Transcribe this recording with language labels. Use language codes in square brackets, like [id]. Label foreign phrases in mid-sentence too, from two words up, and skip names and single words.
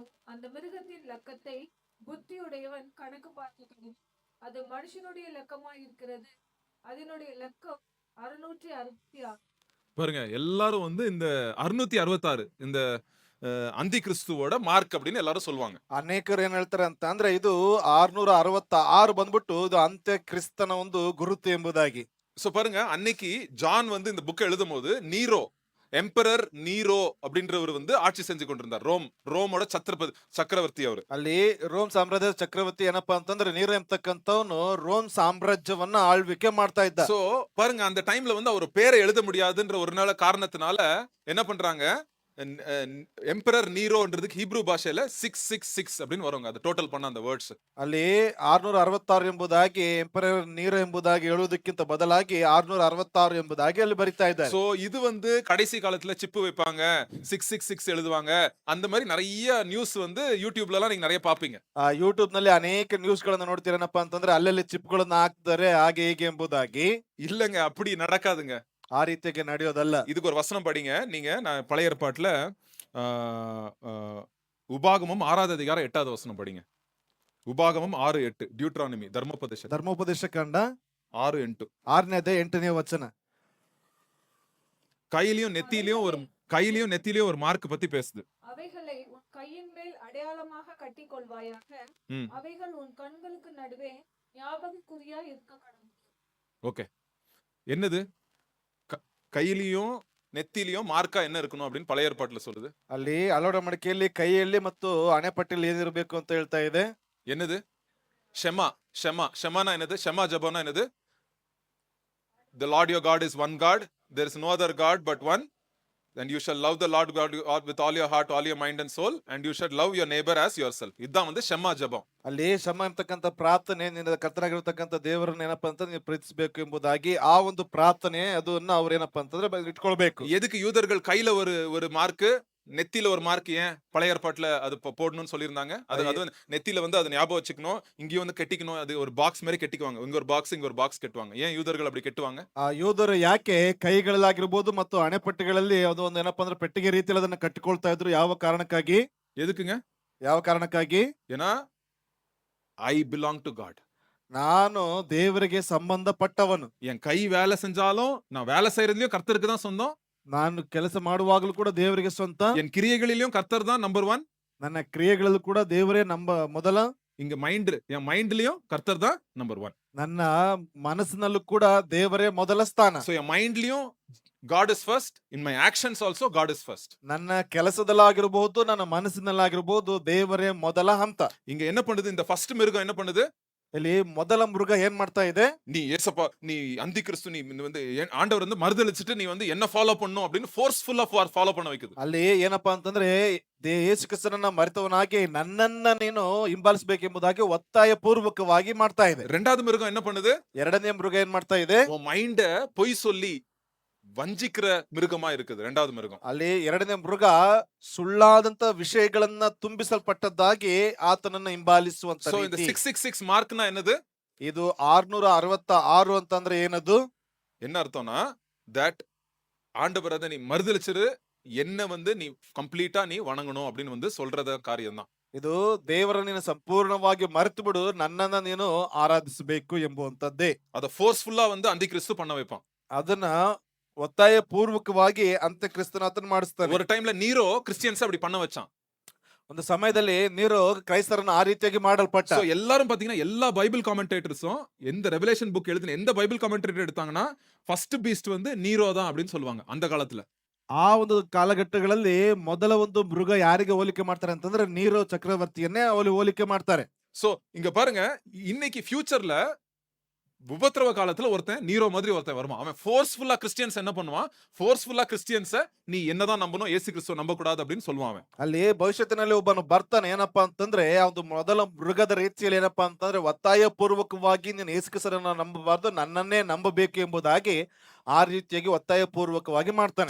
[ta] அந்த மிருகத்தின் இலக்கத்தை புத்தியுடையவன் கணக்கு பார்க்கணும். அது மனுஷனுடைய இலக்கமாய் இருக்கிறது. அதனுடைய இலக்கம் 666. பாருங்க, எல்லாரும் வந்து இந்த 666 இந்த அந்தி கிறிஸ்துவோட மார்க் அப்படின்னு எல்லாரும் சொல்லுவாங்க. [kn] ಅನೇಕರು ಏನ್ ಹೇಳ್ತಾರೆ ಅಂತ ಅಂದ್ರೆ ಇದು 666 ಬಂದ್ಬಿಟ್ಟು ಇದು ಅಂತ್ಯ ಕ್ರಿಸ್ತನ ಒಂದು ಗುರುತು ಎಂಬುದಾಗಿ. [ta] சோ பாருங்க, அன்னைக்கு ஜான் வந்து இந்த புக்கை எழுதும் போது எம்பரர் நீரோ அப்படின்றவர் வந்து ஆட்சி செஞ்சு கொண்டிருந்தார். ரோமோட சக்கரவர்த்தி அவர். [kn] ಅಲ್ಲಿ ರೋಮ್ ಸಾಮ್ರಾಜ್ಯದ ಚಕ್ರವರ್ತಿ ಏನಪ್ಪಾ ಅಂತಂದ್ರೆ ನೀರು ಎಂಬತಕ್ಕಂಥವನು ರೋಮ್ ಸಾಮ್ರಾಜ್ಯವನ್ನ ಆಳ್ವಿಕೆ ಮಾಡ್ತಾ ಇದ್ದ. [ta] சோ பாருங்க, அந்த டைம்ல வந்து அவர் பேரை எழுத முடியாதுன்ற ஒரு நாள் காரணத்தினால என்ன பண்றாங்க? எம்பரர் நீரோன்றதுக்கு ஹீப்ரூ பாஷையில 666 அப்படின்னு வருங்க. அது டோட்டல் பண்ண அந்த வேர்ட்ஸ். [kn] ಅಲ್ಲಿ 666 ಎಂಬುದಾಗಿ ಎಂಪರರ್ ನೀರು ಎಂಬುದಾಗಿ ಹೇಳುವುದಕ್ಕಿಂತ ಬದಲಾಗಿ 666 ಎಂಬುದಾಗಿ ಅಲ್ಲಿ ಬರಿತಾ ಇದ್ದಾರೆ. [ta] சோ இது வந்து கடைசி காலத்துல சிப்பு வைப்பாங்க, 666 எழுதுவாங்க. அந்த மாதிரி நிறைய நியூஸ் வந்து யூடியூப்ல எல்லாம் நீங்க நிறைய பாப்பீங்க. [kn] ಯೂಟ್ಯೂಬ್ ನಲ್ಲಿ ಅನೇಕ ನ್ಯೂಸ್ ಗಳನ್ನ ನೋಡ್ತೀರೇನಪ್ಪ ಅಂತಂದ್ರೆ ಅಲ್ಲಲ್ಲಿ ಚಿಪ್ಗಳನ್ನ ಹಾಕ್ತಾರೆ ಹಾಗೆ ಹೀಗೆ ಎಂಬುದಾಗಿ. [ta] இல்லங்க, அப்படி நடக்காதுங்க. [kn] ಆ ರೀತಿಯಾಗಿ ನಡೆಯೋದಲ್ಲ. [ta] இதுக்கு ஒரு வசனம் படிங்க. நீங்க நான் பழைய ஏற்பாட்டுல ஆ, ஆ, உபாகமம் 6வது அதிகாரம் 8வது வசனம் படிங்க. உபாகமம் 6:8 டியூட்ரானமி தர்மோபதேசம் [kn] ಧರ್ಮೋಪದೇಶ ಕಂಡ 6:8. 6ನೇ ಅಧ್ಯಾಯ 8ನೇ ವಚನ. [ta] கையிலயும் நெத்திலையும் ஒரு மார்க் பத்தி பேசுது. அவைகளை உன் கையின் மேல் அடையாளமாக கட்டிக் கொள்வாயாக. ம். அவைகள் உன் கண்களுக்கு நடுவே ஞாபகக்குறியா இருக்க கடவுள். ஓகே, என்னது கையிலயும் நெத்திலையும் மார்க்கா என்ன இருக்கணும் அப்படின்னு பழைய ஏற்பாட்டுல சொல்லுது. [kn] ಅಲ್ಲಿ ಅಲೋಡ ಮಡಿಕೆಯಲ್ಲಿ ಕೈಯಲ್ಲಿ ಮತ್ತು ಹಣೆಪಟ್ಟಿಯಲ್ಲಿ ಏನಿರಬೇಕು ಅಂತ ಹೇಳ್ತಾ ಇದೆ. [ta] என்னது? ஷெமானா என்னது? ஷெமா ஜபம்னா என்னது? [en] The Lord your God is one God, there is no other God but one, and you shall love the Lord God with all your heart, all your mind and soul, and you shall love your neighbor as yourself. [ta] இதான் வந்து ஷெமா ஜபம். [kn] ಅಲ್ಲಿ ಶ್ರಮ ಅಂತಕ್ಕಂಥ ಪ್ರಾರ್ಥನೆ, ನಿನ್ನ ಕರ್ತನಾಗಿರ್ತಕ್ಕಂಥ ದೇವರನ್ನ ಏನಪ್ಪಾ ಅಂತ ನೀವು ಪ್ರೀತಿಸಬೇಕು ಎಂಬುದಾಗಿ ಆ ಒಂದು ಪ್ರಾರ್ಥನೆ ಅದನ್ನ ಅವ್ರು ಏನಪ್ಪಾ ಅಂತಂದ್ರೆ ಇಟ್ಕೊಳ್ಬೇಕು. [ta] எதுக்கு யூதர்கள் கையில ஒரு மார்க், நெத்தியில ஒரு மார்க் ஏன் பழைய ஏற்பாட்டுல அது போடணும்னு சொல்லியிருந்தாங்க? அது வந்து நெத்தியில வந்து அதை ஞாபகம் வச்சுக்கணும், இங்கேயும் வந்து கெட்டிக்கணும். அது ஒரு பாக்ஸ் மாதிரி கெட்டிக்குவாங்க. இங்க ஒரு பாக்ஸ் கட்டுவாங்க. ஏன் யூதர்கள் அப்படி கெட்டுவாங்க? [kn] ಆ ಯೋಧರು ಯಾಕೆ ಕೈಗಳಲ್ಲಾಗಿರ್ಬೋದು ಮತ್ತು ಹಣೆಪಟ್ಟಿಗಳಲ್ಲಿ ಅದು ಒಂದು ಏನಪ್ಪಾ ಅಂದ್ರೆ ಪೆಟ್ಟಿಗೆ ರೀತಿಯಲ್ಲಿ ಅದನ್ನ ಕಟ್ಟಿಕೊಳ್ತಾ ಇದ್ರು? ಯಾವ ಕಾರಣಕ್ಕಾಗಿ? [ta] எதுக்குங்க? [kn] ಯಾವ ಕಾರಣಕ್ಕಾಗಿ? [en] ஏன்னா I belong to God. [kn] ನಾನು ದೇವರಿಗೆ ಸಂಬಂಧಪಟ್ಟವನು. [ta] என் கை வேலை செஞ்சாலும் நான் வேலை செய்யறதுலயும் கர்த்தருக்கு தான் சொந்தம். [kn] ನಾನು ಕೆಲಸ ಮಾಡುವಾಗಲೂ ಕೂಡ ದೇವರಿಗೆ ಸ್ವಂತ. [ta] என் கிரியைகளிலும் கர்த்தர் தான் நம்பர் 1. [kn] ನನ್ನ ಕ್ರಿಯೆಗಳಲ್ಲೂ ಕೂಡ ದೇವರೇ ಮೊದಲ. [ta] இங்க என் மைண்ட்லயும் கர்த்தர் தான் நம்பர் 1. [kn] ನನ್ನ ಮನಸ್ಸಿನಲ್ಲೂ ಕೂಡ ದೇವರೇ ಮೊದಲ ಸ್ಥಾನ. [en] So [ta] என் மைண்ட்லயும் [en] God is first, in my actions also God is first. [kn] ನನ್ನ ಕೆಲಸದಲ್ಲಾಗಿರಬಹುದು, ನನ್ನ ಮನಸ್ಸಿನಲ್ಲಾಗಿರಬಹುದು, ದೇವರೇ ಮೊದಲ ಹಂತ. [ta] இங்க என்ன பண்ணுது இந்த ஃபர்ஸ்ட் மிருகம்? என்ன பண்ணுது? [kn] ಇಲ್ಲಿ ಮೊದಲ ಮೃಗ ಏನ್ ಮಾಡ್ತಾ ಇದೆ? [ta] நீ ஏசப்பா, நீ அந்தி கிறிஸ்து, நீ வந்து ஆண்டவர் வந்து மறுதலிச்சிட்டு நீ வந்து என்ன ஃபாலோ பண்ணணும் அப்படின்னு ஃபோர்ஸ்ஃபுல்லா ஃபாலோ பண்ண வைக்குது. [kn] ಅಲ್ಲಿ ಏನಪ್ಪಾ ಅಂತಂದ್ರೆ ಯೇಸು ಕ್ರಿಸ್ತನನ್ನ ಮರೆತವನಾಗಿ ನನ್ನನ್ನ ನೀನು ಹಿಂಬಾಲಿಸಬೇಕೆಂಬುದಾಗಿ ಒತ್ತಾಯ ಪೂರ್ವಕವಾಗಿ ಮಾಡ್ತಾ ಇದೆ. [ta] ரெண்டாவது மிருகம் என்ன பண்ணுது? [kn] ಎರಡನೇ ಮೃಗ ಏನ್ ಮಾಡ್ತಾ ಇದೆ? [ta] உன் மைண்ட பொய் சொல்லி ವಂಚಿக்கிற மிருகமா இருக்குது ரெண்டாவது மிருகம். [kn] ಅಲ್ಲಿ ಎರಡನೇ ಮೃಗ ಸುಳ್ಳಾದಂತ ವಿಷಯಗಳನ್ನ ತುಂಬಿಸಲ್ಪಟ್ಟದ್ದಾಗಿ ಆತನನ್ನ ಹಿಂಬಾಲಿಸುವಂತ [ta] So இந்த [kn] ರೀತಿ. [ta] 666 மார்க்னா என்னது? [kn] ಇದು 666 ಅಂತಂದ್ರೆ ಏನದು? [ta] என்ன அர்த்தம்னா தட் ஆண்டவர் அதை நீ மறுதலிச்சிரு, என்ன வந்து நீ கம்ப்ளீட்டா நீ வணங்கணும் அப்படின்னு வந்து சொல்றத காரியம் தான். [kn] ಇದು ದೇವರ ನೀನು ಸಂಪೂರ್ಣವಾಗಿ ಮರೆತು ಬಿಡು, ನನ್ನನ್ನ ನೀನು ಆರಾಧಿಸಬೇಕು ಎಂಬುವಂತದ್ದೇ. [ta] அதை ஃபோர்ஸ்ஃபுல்லா வந்து அந்தி கிறிஸ்து பண்ண வைப்பான். [kn] ಅದನ್ನ ಒತ್ತಾಯ ಪೂರ್ವಕವಾಗಿ ಅಂತ್ಯಕ್ರಿಸ್ತನಾತನ ಮಾಡಿಸ್ತಾನೆ. [ta] ஒரு டைம்ல நீரோ கிறிஸ்டியன்ஸ் அப்படி பண்ண வச்சான். [kn] ಒಂದು ಸಮಯದಲ್ಲಿ ನೀರು ಕ್ರೈಸ್ತರನ್ನ ಆ ರೀತಿಯಾಗಿ ಮಾಡಲ್ಪಟ್ಟ. [ta] சோ எல்லாரும் பாத்தீங்கன்னா எல்லா [en] Bible commentators [ta] எந்த [en] Revelation book [ta] எழுதின எந்த [en] Bible commentator [ta] எடுத்தாங்கன்னா [en] first beast [ta] வந்து நீரோ தான் அப்படின்னு சொல்லுவாங்க அந்த காலத்துல. [kn] ಆ ಒಂದು ಕಾಲಘಟ್ಟಗಳಲ್ಲಿ ಮೊದಲ ಒಂದು ಮೃಗ ಯಾರಿಗೆ ಹೋಲಿಕೆ ಮಾಡ್ತಾರೆ ಅಂತಂದ್ರೆ ನೀರು ಚಕ್ರವರ್ತಿಯನ್ನೇ ಹೋಲಿಕೆ ಮಾಡ್ತಾರೆ. [ta] சோ இங்க பாருங்க, இன்னைக்கு ஃபியூச்சர்ல உபத்திரவ காலத்துல ஒருத்தன் நீரோ மாதிரி ஒருத்தன் வருவான். அவன் [en] forcefully Christians [ta] என்ன பண்ணுவான்? [en] forcefully Christians [ta] நீ என்னதான் நம்பணும், ஏசு கிறிஸ்துவ நம்ப கூடாது அப்படின்னு சொல்லுவான் அவன். [kn] ಅಲ್ಲಿ ಭವಿಷ್ಯತ್ತಿನಲ್ಲಿ ಒಬ್ಬನು ಬರ್ತಾನೆ. ಏನಪ್ಪಾ ಅಂತಂದ್ರೆ ಒಂದು ಮೊದಲ ಮೃಗದ ರೀತಿಯಲ್ಲಿ ಏನಪ್ಪಾ ಅಂತಂದ್ರೆ ಒತ್ತಾಯ ಪೂರ್ವಕವಾಗಿ ನೀನು ಯೇಸು ಕ್ರಿಸ್ತನನ್ನ ನಂಬಬಾರ್ದು, ನನ್ನನ್ನೇ ನಂಬಬೇಕು ಎಂಬುದಾಗಿ ಆ ರೀತಿಯಾಗಿ ಒತ್ತಾಯ ಪೂರ್ವಕವಾಗಿ ಮಾಡ್ತಾನೆ.